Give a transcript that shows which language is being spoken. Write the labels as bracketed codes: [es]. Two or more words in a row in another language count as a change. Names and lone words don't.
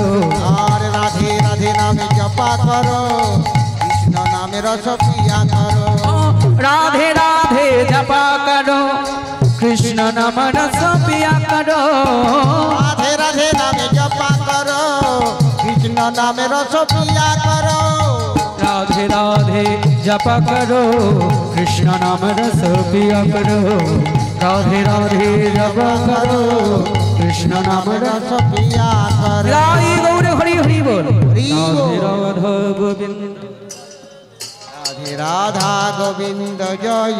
[hi] और राधे राधे नामे जपा करो, कृष्ण नामे रस पिया करो। राधे राधे जपा करो, कृष्ण नाम रस पिया करो। राधे राधे नामे जपा करो, कृष्ण नामे रस पिया करो। राधे राधे जपा करो, कृष्ण नाम रस पिया करो। राधे राधे जपा करो, कृष्ण नाम रस रस पिया करो। [bn] राई गौर हरि হরি বল। হরি বল। রাধে রাধা গোবিন্দ। রাধে রাধা গোবিন্দ জয়।